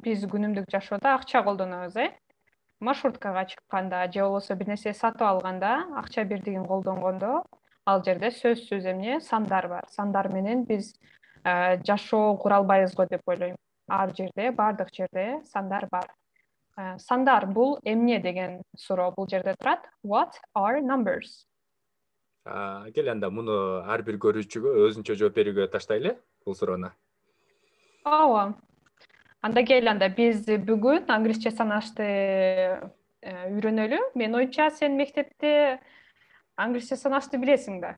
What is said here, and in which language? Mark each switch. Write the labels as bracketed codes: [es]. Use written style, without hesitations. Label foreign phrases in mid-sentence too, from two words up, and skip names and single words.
[ky] Биз күнүмдүк жашоодо акча колдонобуз, маршруткага чыкканда же болбосо бир нерсе сатып алганда, акча бирдигин колдонгондо, ал жерде сөзсүз эмне сандар бар. Сандар менен биз жашоо кура албайбыз го деп ойлойм. Ар жерде, бардык жерде сандар бар. Сандар бул эмне деген суроо бул жерде турат. [en] What are numbers? [ky] Кел анда муну ар бир көрүүчүгө өзүнчө жооп берүүгө таштайлы бул суроону. Ооба. Анда кел, биз бүгүн англисче санашты үйрөнөлү. Мен оюнча сен мектепте англисче санашты билесиң да.